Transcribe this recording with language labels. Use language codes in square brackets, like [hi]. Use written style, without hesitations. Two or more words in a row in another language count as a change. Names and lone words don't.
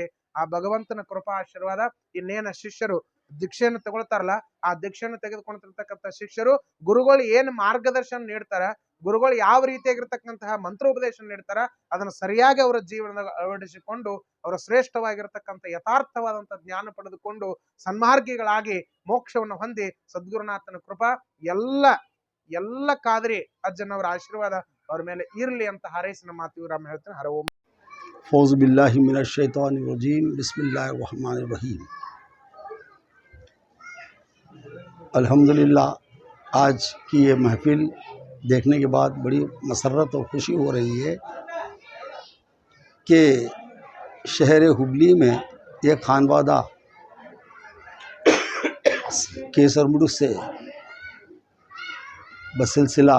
[kn] ಆ ಭಗವಂತನ ಕೃಪಾ ಆಶೀರ್ವಾದ ಇನ್ನೇನ ಶಿಷ್ಯರು ದೀಕ್ಷೆಯನ್ನು ತಗೊಳ್ತಾರಲ್ಲ ಆ ದೀಕ್ಷೆಯನ್ನು ತೆಗೆದುಕೊಂಡಿರ್ತಕ್ಕಂಥ ಶಿಷ್ಯರು ಗುರುಗಳು ಏನ್ ಮಾರ್ಗದರ್ಶನ ನೀಡ್ತಾರ, ಗುರುಗಳು ಯಾವ ರೀತಿಯಾಗಿರ್ತಕ್ಕಂತಹ ಮಂತ್ರೋಪದೇಶ ನೀಡ್ತಾರ ಅದನ್ನು ಸರಿಯಾಗಿ ಅವರ ಜೀವನದಾಗ ಅಳವಡಿಸಿಕೊಂಡು ಅವರ ಶ್ರೇಷ್ಠವಾಗಿರ್ತಕ್ಕಂಥ ಯಥಾರ್ಥವಾದಂಥ ಜ್ಞಾನ ಪಡೆದುಕೊಂಡು ಸನ್ಮಾರ್ಗಿಗಳಾಗಿ ಮೋಕ್ಷವನ್ನು ಹೊಂದಿ ಸದ್ಗುರುನಾಥನ ಕೃಪಾ ಎಲ್ಲ ಕಾದ್ರಿ ಅಜ್ಜನವರ ಆಶೀರ್ವಾದ ಅವ್ರ ಮೇಲೆ ಇರಲಿ ಅಂತ ಹಾರೈಸಿನ ಮಾತು ರಾಮ ಹೇಳ್ತಾನೆ. ಹರ ಓಂ. [ar] أعوذ بالله من الشيطان الرجيم بسم الله الرحمن الرحيم. الحمد لله, [ur] آج کی یہ محفل دیکھنے کے بعد بڑی مسرت اور خوشی ہو رہی ہے کہ شہر ہبلی میں ایک خانوادہ کیسرمڑ سے بسلسلہ